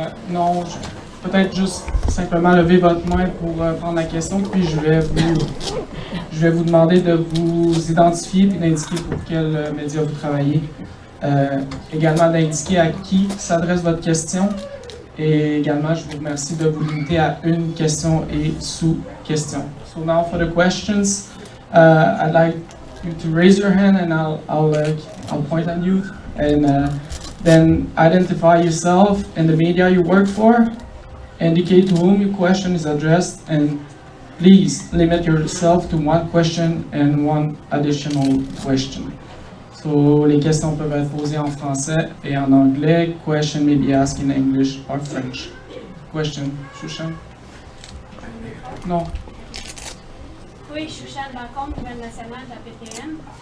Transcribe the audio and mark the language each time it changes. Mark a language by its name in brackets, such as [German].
[French] Non, peut-être juste simplement lever votre main pour prendre la question, puis je vais vous demander de vous identifier puis d'indiquer pour quel média vous travaillez. Également d'indiquer à qui s'adresse votre question. Et également, je vous remercie de vous limiter à une question et sous-question. [English] So now for the questions, I'd like you to raise your hand and I'll point at you and then identify yourself and the media you work for, indicate to whom your question is addressed, and please limit yourself to one question and one additional question. So, [French] les questions peuvent être posées en français et en anglais. [English] Question may be asked in English or French. [French] Question, Shushan? Non. Oui, Shushan Bacon, nouvelle nationale de l'APTN.